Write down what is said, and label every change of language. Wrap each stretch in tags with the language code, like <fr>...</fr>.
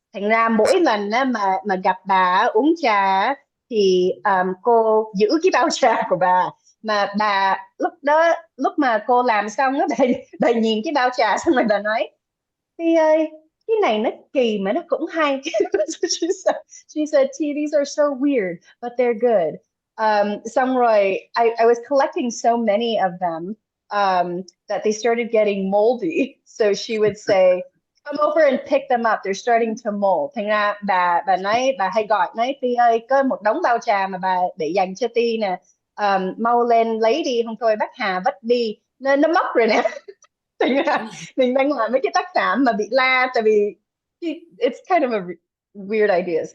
<vi>Thành ra mỗi lần á, mà gặp bà uống trà thì cô giữ cái bao trà của bà, mà bà lúc mà cô làm xong á, bà nhìn cái bao trà xong rồi bà nói: "Phi ơi, cái này nó kỳ mà nó cũng hay."</vi> <en>She said, "T, these are so weird, but they're good."</en> <vi>Xong rồi</vi> <en>I was collecting so many of them that they started getting moldy. So she would say, "Come over and pick them up. They're starting to mold."</en> <vi>Thành ra bà nói, bà hay gọi nói: "Ti ơi, có một đống bao trà mà bà để dành cho Ti nè. Mau lên lấy đi, không thôi bác Hà vất đi. Nó mốc rồi nè." Thành ra mình đang làm mấy cái tác phẩm mà bị la, tại vì</vi> <en>it's kind of a weird ideas.</en>